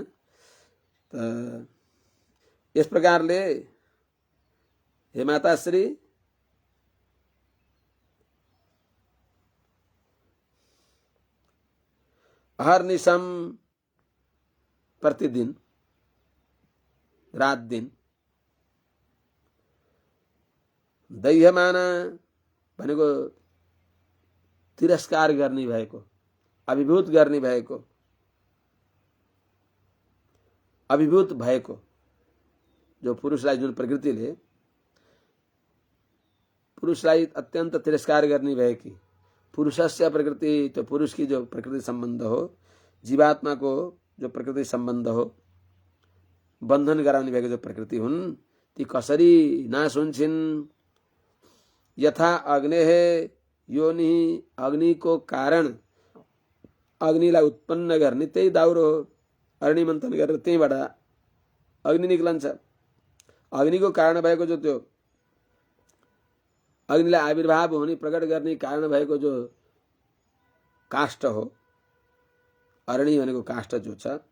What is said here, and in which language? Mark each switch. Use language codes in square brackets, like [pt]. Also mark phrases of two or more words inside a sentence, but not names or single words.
[ne] त यस प्रकारले हे माताश्री अहर्निशम प्रतिदिन रात दिन, दह्यमान भनेको तिरस्कार गर्ने भएको, अभिभूत गर्ने भएको, अभिभूत भएको जो पुरुषलाई, जुन प्रकृतिले पुरुषलाई अत्यन्त तिरस्कार गर्ने भएकी, [sa] पुरुषस्य प्रकृति, [ne] त्यो पुरुष की जो प्रकृति संबंध हो, जीवात्मा को जो प्रकृति संबंध हो, बंधन गराउने भएको जो प्रकृति हुन्, ती कसरी नाश हुन्छन्। [sa] यथा अग्नेः योनि, [ne] अग्नि को कारण अग्निलाई उत्पन्न गर्ने त्यही दाउरो हो, अग्नि मन्थन गरेर त्यहीबाट अग्नि निक्लन्छ। अग्निको कारण भएको जो त्यो अग्निलाई आविर्भाव हुने प्रकट गर्ने कारण भएको जो काष्ठ हो, अरणी भनेको काष्ठ जो छ,